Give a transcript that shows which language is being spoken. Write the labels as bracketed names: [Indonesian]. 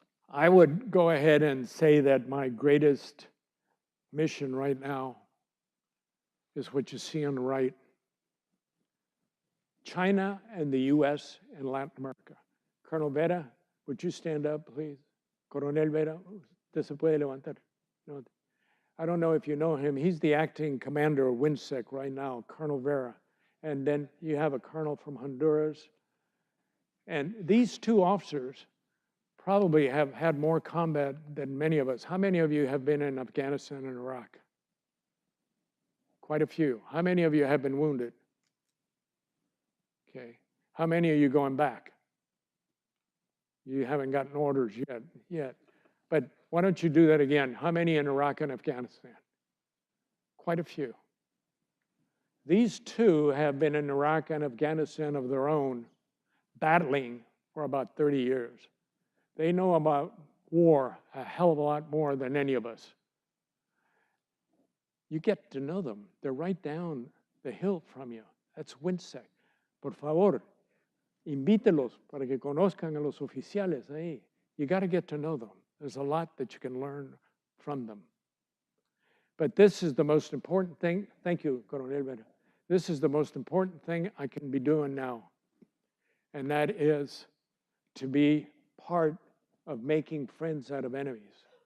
[English] I would go ahead and say that my greatest mission right now is what you see on the right. China and the US and Latin America. Colonel Vera, would you stand up, please? [Spanish] Coronel Vera, usted se puede levantar. No. [English] I don't know if you know him. He's the acting commander of WINSEC right now, Colonel Vera. And then you have a colonel from Honduras. And these two officers probably have had more combat than many of us. How many of you have been in Afghanistan and Iraq? Quite a few. How many of you have been wounded? Okay. How many are you going back? You haven't gotten orders yet. But why don't you do that again? How many in Iraq and Afghanistan? Quite a few. These two have been in Iraq and Afghanistan of their own, battling for about 30 years. They know about war a hell of a lot more than any of us. You get to know them. They're right down the hill from you. That's WINSEC. [Spanish] Por favor, invítelos para que conozcan a los oficiales ahí. [English] You got to get to know them. There's a lot that you can learn from them. But this is the most important thing. Thank you, Coronel Vera. This is the most important thing I can be doing now. And that is to be part of making friends out of enemies.